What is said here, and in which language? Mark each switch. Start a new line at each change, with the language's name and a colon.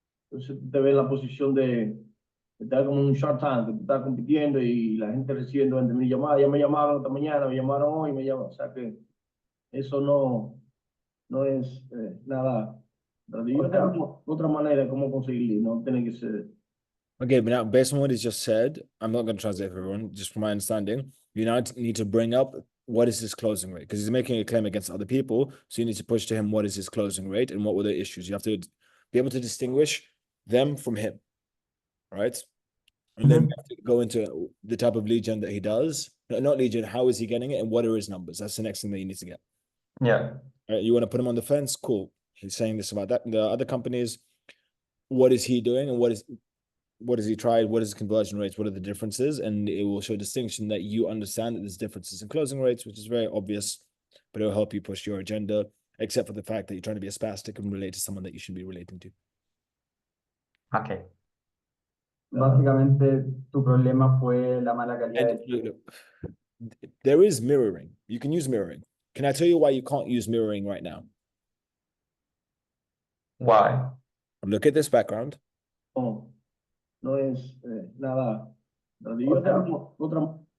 Spanish: Entonces te ves en la posición de estar como un Shark Tank, que tú estás compitiendo y la gente recibiendo 20,000 llamadas. Ya me llamaron esta mañana, me llamaron hoy, me llamaron. O sea que eso no es nada. Yo tengo otra manera de cómo conseguirlo, no tiene que ser.
English: Okay, but now based on what he's just said, I'm not going to translate for everyone, just from my understanding. You now need to bring up what is his closing rate, because he's making a claim against other people. So you need to push to him what is his closing rate and what were the issues. You have to be able to distinguish them from him, right? And then you have to go into the type of lead gen that he does. No, not lead gen, how is he getting it and what are his numbers? That's the next thing that you need to get. Yeah. Right? You want to put him on the fence? Cool. He's saying this about that. The other companies, what is he doing and what has he tried? What is his conversion rates? What are the differences? And it will show distinction that you understand that there's differences in closing rates, which is very obvious, but it will help you push your agenda, except for the fact that you're trying to be a spastic and relate to someone that you should be relating to. Okay.
Spanish: Básicamente, tu problema fue la mala calidad.
English: And look, there is mirroring. You can use mirroring. Can I tell you why you can't use mirroring right now? Why? Look at this background.
Spanish: No es nada. Yo tengo otra.